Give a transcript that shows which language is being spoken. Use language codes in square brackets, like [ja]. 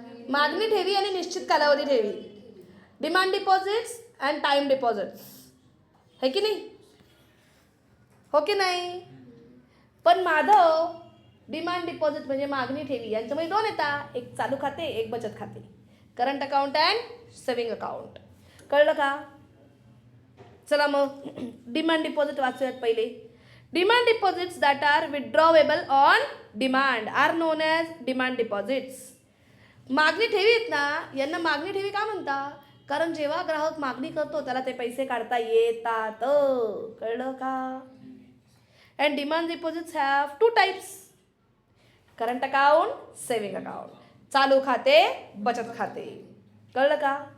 [mr] मागणी ठेवी आणि निश्चित कालावधी ठेवी. [en] demand deposits and time deposits, [mr] है की नाही? हो की नाही? पण माधव, डिमांड डिपॉझिट म्हणजे मागणी ठेवी, यांच्यामध्ये 2 येतात, एक चालू खाते, एक बचत खाते. [en] Current account and saving account. [mr] कळलं का? चला मग डिमांड डिपॉझिट वाचूयात पहिले. [en] Demand deposits that are withdrawable on demand are known as demand deposits. [mr] मागणी ठेवी आहेत ना, यांना मागणी ठेवी का म्हणतात? कारण जेव्हा ग्राहक मागणी करतो त्याला ते पैसे काढता येतात. कळलं का? [en] And demand deposits have 2 types, current account, saving account. [mr] चालू खाते, बचत खाते. कळलं का?